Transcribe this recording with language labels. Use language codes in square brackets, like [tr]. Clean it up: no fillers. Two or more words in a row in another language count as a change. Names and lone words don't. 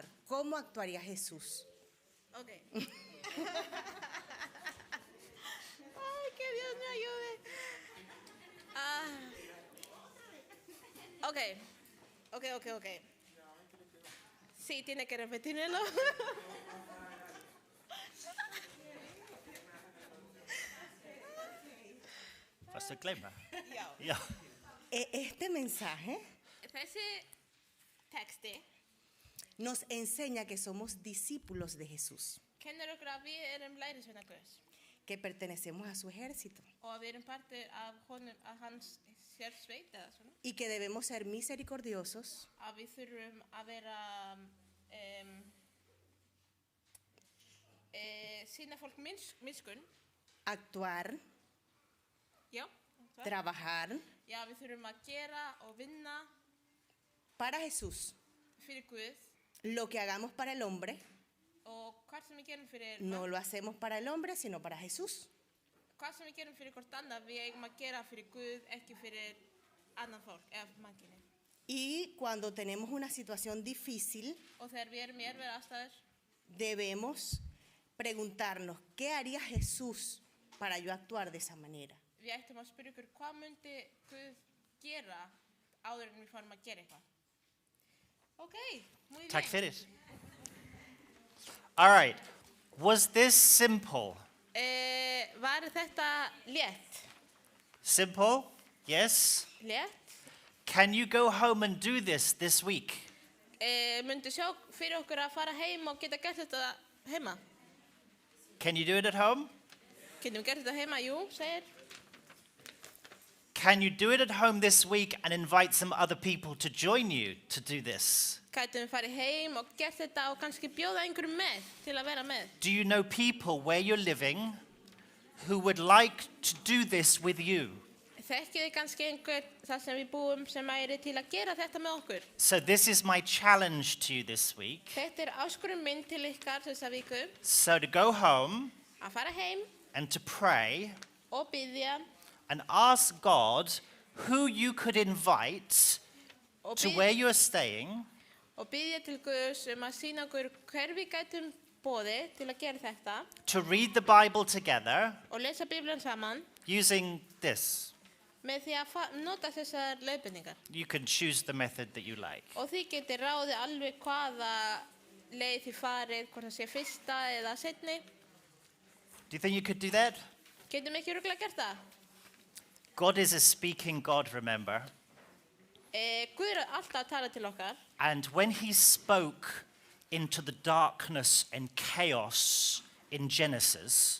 [es] ¿Cómo actuaría Jesús? Okay. Ay, que Dios me ayude. Okay. Sí, tiene que repetirlo. [sv] Fast och glömma. Ja. Ja. [es] Este mensaje [is] Þessi texti [es] nos enseña que somos discípulos de Jesús, [is] kennir okkur að við erum lærisveina Guðs [es] que pertenecemos a su ejército [is] og að við erum partur af honum, af hans sérsveit eða svona. [es] y que debemos ser misericordiosos [is] Að við þurfum að vera sýna fólk miskunn. [es] actuar, [is] Já, [es] trabajar [is] já, við þurfum að gera og vinna [es] para Jesús. [is] fyrir Guð [es] Lo que hagamos para el hombre, [is] og hvað sem við gerum fyrir [es] no lo hacemos para el hombre, sino para Jesús. [is] hvað sem við gerum fyrir hvort annað, við eigum að gera fyrir Guð, ekki fyrir annað fólk, eða mannkyni. [es] Y cuando tenemos una situación difícil, [is] Og þegar við erum í erfiðar aðstæður, [es] debemos preguntarnos, ¿qué haría Jesús para yo actuar de esa manera? [is] við ættum að spyrja okkur hvað myndi Guð gera áður en við fórum að gera eitthvað. [es] Ok, muy bien. [sv] Tack för det. [en] All right. Was this simple? [is] Var þetta létt? [en] Simple? Yes? [is] Létt? [en] Can you go home and do this week? [is] Myndi sjá fyrir okkur að fara heim og geta gert þetta heima? [en] Can you do it at home? [is] Getum við gert þetta heima? Jú, segir. [en] Can you do it at home this week and invite some other people to join you to do this? [is] Gætum við farið heim og gert þetta og kannski bjóða einhverjum með til að vera með? [en] Do you know people where you're living who would like to do this with you? [is] Þekkið þið kannski einhver þar sem við búum sem væri til að gera þetta með okkur? [en] So this is my challenge to you this week. [is] Þetta áskorun minn til ykkar þessa viku, [en] So to go home [is] að fara heim [en] and to pray [is] og biðja [en] and ask God who you could invite [is] og [en] to where you're staying [is] biðja til Guðs að sýna okkur hver við gætum boðið til að gera þetta [en] to read the Bible together [is] og lesa Biblíuna saman [en] using this. [is] með því að nota þessar leiðbendingar. [en] You can choose the method that you like. [is] Og þið getið ráðið alveg hvaða leið þið farið, hvort það sé fyrsta eða seinni. [en] Do you think you could do that? [is] Getum ekki örugglega gert það? [en] God is a speaking God, remember? [is] Guð alltaf að tala til okkar. [en] And when he spoke into the darkness and chaos in Genesis,